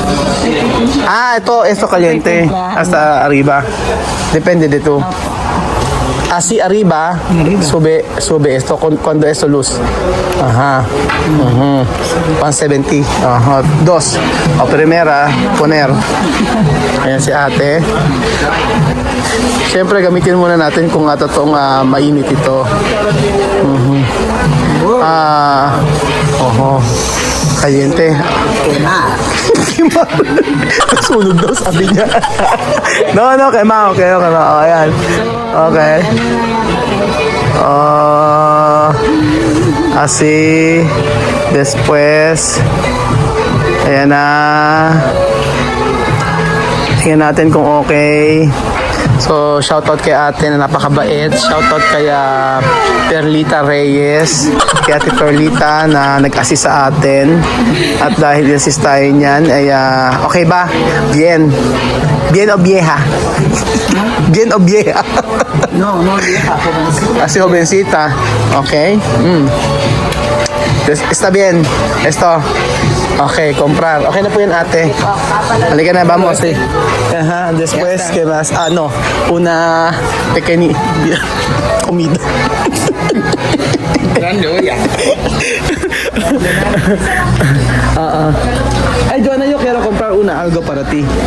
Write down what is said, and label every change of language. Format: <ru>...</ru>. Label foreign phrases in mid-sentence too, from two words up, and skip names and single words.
<es>Esto caliente. Hasta arriba. Depende de tú. Así arriba, sube esto cuando esto luz. Ajá. 170. Ajá. 2. O primera, poner.</es> <tl>Ayan si ate. Siyempre, gamitin muna natin kung totoong mainit ito.</tl> <es>Caliente. Quemar.</es> <tl>Sunog daw, sabi niya.</tl> <es>No, quemado. Okay. Ayan. Okay. Así. Después.</es> <tl>Ayan na. Tingnan natin kung okay. So, shoutout kay ate na napakabait. Shoutout kay Perlita Reyes. Kay ate Perlita na nag-assist sa atin. At dahil assist tayo niyan, ay okay ba?</tl> <es>Bien. Bien o vieja? Bien o vieja? No, vieja, jovencita. Kasi jovencita. Okay. Está bien. Esto. Okay, comprar.</es> <tl>Okay na po yan, ate. Halika na,</tl> <es>vamos. Ajá, después, ¿qué más? No. Una pequeña comida. Grande olla. Ay, Joanna, yo quiero comprar algo para ti.</es>